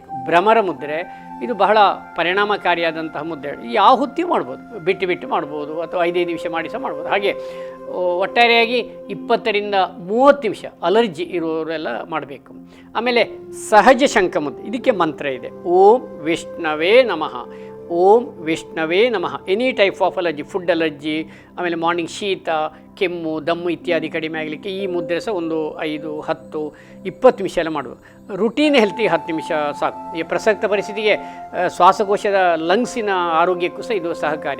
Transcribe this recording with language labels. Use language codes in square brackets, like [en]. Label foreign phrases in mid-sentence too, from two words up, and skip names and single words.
[kn] ಭ್ರಮರ ಮುದ್ರೆ ಇದು ಬಹಳ ಪರಿಣಾಮಕಾರಿಯಾದಂತಹ ಮುದ್ರೆ. ಯಾವ ಹೊತ್ತಿಗೆ ಮಾಡ್ಬೋದು, ಬಿಟ್ಟು ಮಾಡ್ಬೋದು, ಅಥವಾ 5 ನಿಮಿಷ ಮಾಡಿ ಸಹ ಮಾಡ್ಬೋದು. ಹಾಗೆ ಒಟ್ಟಾರೆಯಾಗಿ 20 ರಿಂದ 30 ನಿಮಿಷ ಅಲರ್ಜಿ ಇರೋರೆಲ್ಲ ಮಾಡಬೇಕು. ಆಮೇಲೆ ಸಹಜ ಶಂಖ ಮುದ್ರೆ, ಇದಕ್ಕೆ ಮಂತ್ರ ಇದೆ, [sa] ಓಂ ವಿಷ್ಣವೇ ನಮಃ, ಓಂ ವಿಷ್ಣವೇ ನಮಃ. [en] any type of allergy, food allergy, [kn] ಆಮೇಲೆ ಮಾರ್ನಿಂಗ್ ಶೀತ, ಕೆಮ್ಮು, ದಮ್ಮು ಇತ್ಯಾದಿ ಕಡಿಮೆ ಆಗಲಿಕ್ಕೆ ಈ ಮುದ್ರೆ ಸಹ ಒಂದು 5, 10, 20 ನಿಮಿಷ ಎಲ್ಲ ಮಾಡ್ಬೋದು. [en] routine health [kn] 10 ನಿಮಿಷ ಸಾಕು. ಈ ಪ್ರಸಕ್ತ ಪರಿಸ್ಥಿತಿಗೆ ಶ್ವಾಸಕೋಶದ ಲಂಗ್ಸಿನ ಆರೋಗ್ಯಕ್ಕೂ ಸಹ ಇದು ಸಹಕಾರಿ.